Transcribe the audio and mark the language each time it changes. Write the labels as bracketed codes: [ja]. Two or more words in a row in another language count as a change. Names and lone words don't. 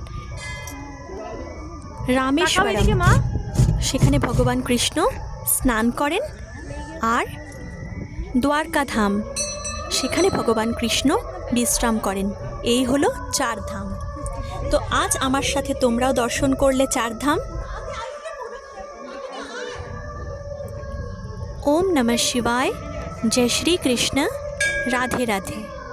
[bn] রামেশ্বরম, সেখানে ভগবান কৃষ্ণ স্নান করেন। আর দ্বারকা ধাম, সেখানে ভগবান কৃষ্ণ বিশ্রাম করেন। এই হলো 4 ধাম। তো আজ আমার সাথে তোমরাও দর্শন করলে 4 ধাম। [sa] ओम नमः शिवाय। जय श्री कृष्ण। राधे राधे।